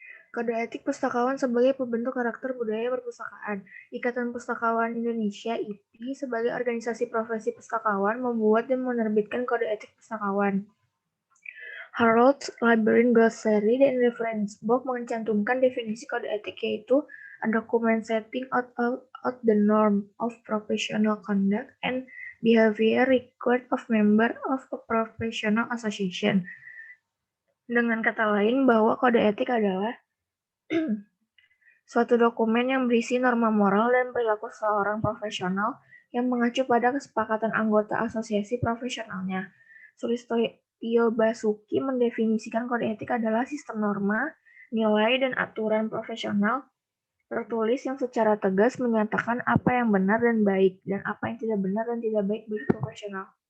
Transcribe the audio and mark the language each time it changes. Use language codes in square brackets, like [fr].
[id] Kode etik pustakawan sebagai pembentuk karakter budaya perpustakaan. Ikatan Pustakawan Indonesia (IPI) sebagai organisasi profesi pustakawan membuat dan menerbitkan kode etik pustakawan. [en] Harrold's Library Glossary dan Reference Book [id] mencantumkan definisi kode etik, yaitu [en] a document setting out the norm of professional conduct and behavior required of member of a professional association. [id] Dengan kata lain, bahwa kode etik adalah suatu dokumen yang berisi norma moral dan perilaku seorang profesional yang mengacu pada kesepakatan anggota asosiasi profesionalnya. Sulistyo Basuki mendefinisikan kode etik adalah sistem norma, nilai, dan aturan profesional tertulis yang secara tegas menyatakan apa yang benar dan baik, dan apa yang tidak benar dan tidak baik bagi profesional.